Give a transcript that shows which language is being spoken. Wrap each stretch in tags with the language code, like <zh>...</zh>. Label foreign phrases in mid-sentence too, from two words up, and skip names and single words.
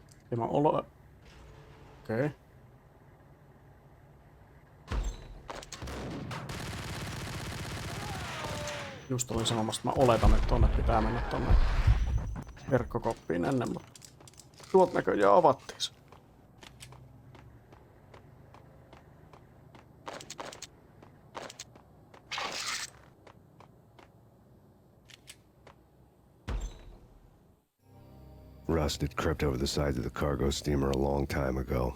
<fi>Mä olo... Okei. Just olin sanomassa, että mä oletan, että tonne pitää mennä tonne verkkokoppiin ennen, mutta tuot näköjään avattiin se.</fi> <en>Rust had crept over the sides of the cargo steamer a long time ago.</en>